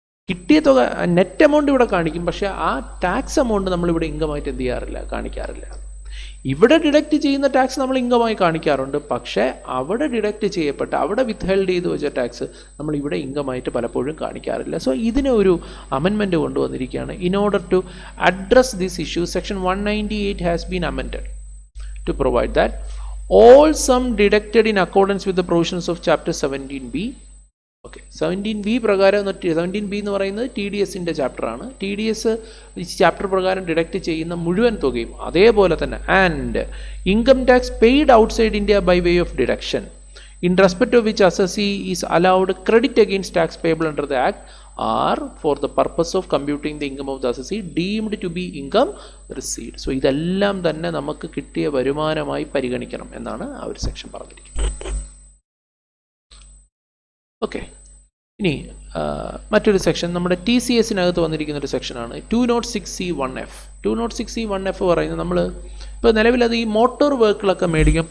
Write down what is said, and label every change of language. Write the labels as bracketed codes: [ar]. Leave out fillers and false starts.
[ml] കിട്ടിയ തുക net amount ഇവിടെ കാണിക്കും, പക്ഷേ ആ ടാക്സ് എമൗണ്ട് നമ്മളിവിടെ ഇൻകമായിട്ട് എന്ത് ചെയ്യാറില്ല, കാണിക്കാറില്ല. ഇവിടെ ഡിഡക്റ്റ് ചെയ്യുന്ന ടാക്സ് നമ്മൾ ഇൻകമായി കാണിക്കാറുണ്ട്, പക്ഷേ അവിടെ ഡിഡക്റ്റ് ചെയ്യപ്പെട്ട, അവിടെ വിത്ത്ഹെൽഡ് ചെയ്ത് വെച്ച ടാക്സ് നമ്മൾ ഇവിടെ ഇൻകമായിട്ട് പലപ്പോഴും കാണിക്കാറില്ല. സോ ഇതിന് ഒരു amendment കൊണ്ടുവന്നിരിക്കുകയാണ്. [en] In order to address this issue, section 198 has been amended to provide that all sum deducted in accordance with the provisions of chapter 17B. [ml] Okay, 17B പ്രകാരം, 17B എന്ന് പറയുന്നത് TDSൻ്റെ ചാപ്റ്ററാണ്. TDS ചാപ്റ്റർ പ്രകാരം deduct ചെയ്യുന്ന മുഴുവൻ തുകയും അതേപോലെ തന്നെ [en] And income tax paid outside India by way of deduction in respect of which assessee is allowed credit against tax payable under the act are for the purpose of computing the income of the assessee deemed to be income received. [ml] So ഇതെല്ലാം തന്നെ നമുക്ക് കിട്ടിയ വരുമാനമായി പരിഗണിക്കണം എന്നാണ് ആ ഒരു section പറഞ്ഞിരിക്കുന്നത്. Okay, ഇനി മറ്റൊരു സെക്ഷൻ നമ്മുടെ TCSനകത്ത് വന്നിരിക്കുന്ന ഒരു സെക്ഷനാണ് 206C1F. 206C1F പറയുന്നത് നമ്മൾ ഇപ്പോൾ നിലവിലത് ഈ മോട്ടോർ വെഹിക്കിളൊക്കെ മേടിക്കും.